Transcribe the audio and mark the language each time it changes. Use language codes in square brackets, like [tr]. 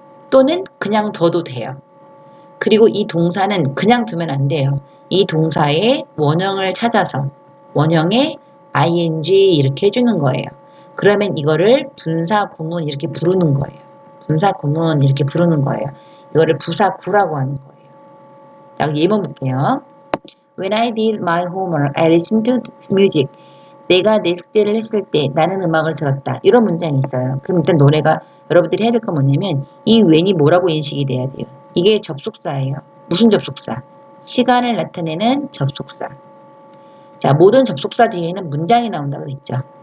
[ko] 또는 그냥 둬도 돼요. 그리고 이 동사는 그냥 두면 안 돼요. 이 동사의 원형을 찾아서 원형에 ing 이렇게 해주는 거예요. 그러면 이거를 분사구문 이렇게 부르는 거예요. 분사구문 이렇게 부르는 거예요. 이거를 부사구라고 하는 거예요. 자, 예문 볼게요. [en] When I did my homework, I listened to music. [ko] 내가 내 숙제를 했을 때 나는 음악을 들었다. 이런 문장이 있어요. 그럼 일단 노래가 여러분들이 해야 될 건 뭐냐면 이 when이 뭐라고 인식이 돼야 돼요. 이게 접속사예요. 무슨 접속사? 시간을 나타내는 접속사. 자, 모든 접속사 뒤에는 문장이 나온다고 했죠.